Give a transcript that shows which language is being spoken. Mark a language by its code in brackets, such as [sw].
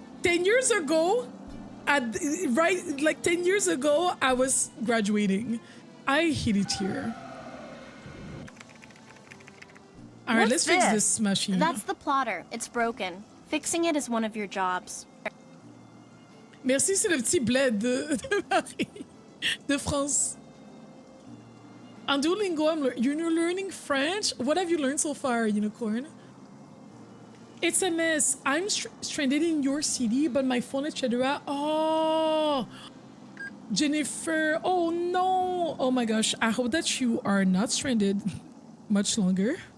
[en] 10 years ago, 10 years ago, I was graduating. I hate it here. All right, let's fix this machine. That's the plotter. It's broken. Fixing it is one of your jobs. [fr] Merci, c'est le petit bled de Paris, de France. [en] On Duolingo, you're learning French? What have you learned so far, Unicorn? It's a mess. I'm stranded in your city, but my phone, etc. Oh, Jennifer. Oh, no. Oh, my gosh. I hope that you are not stranded much longer.